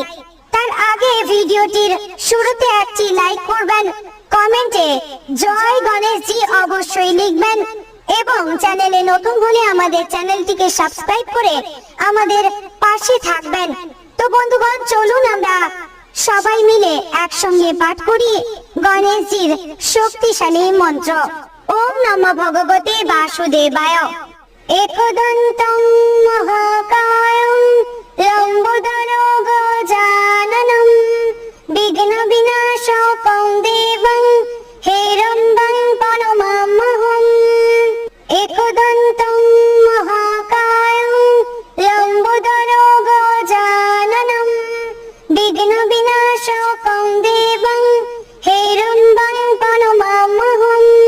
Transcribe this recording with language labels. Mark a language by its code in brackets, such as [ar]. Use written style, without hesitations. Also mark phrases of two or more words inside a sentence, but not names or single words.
[bn] তার আগে ভিডিওটির শুরুতে একটি লাইক করবেন, কমেন্টে জয় গণেশজি অবশ্যই লিখবেন এবং চ্যানেলে নতুন হলে আমাদের চ্যানেলটিকে সাবস্ক্রাইব করে আমাদের পাশে থাকবেন। তো বন্ধুগণ, চলুন আমরা সবাই মিলে একসঙ্গে পাঠ করি গণেশজির শক্তিশালী মন্ত্র। [sa] ওম নমঃ ভগবতে বাসুদেবায়। একদন্तं মহাকায়ং লম্বোদরং গজাননং বিঘ্নবিনাশকং দেবং হেরম্বং প্রণমাম্যহম। একদন্तं মহাকায়ং লম্বোদরং গজাননং বিঘ্নবিনাশকং দেবং হেরম্বং প্রণমাম্যহম।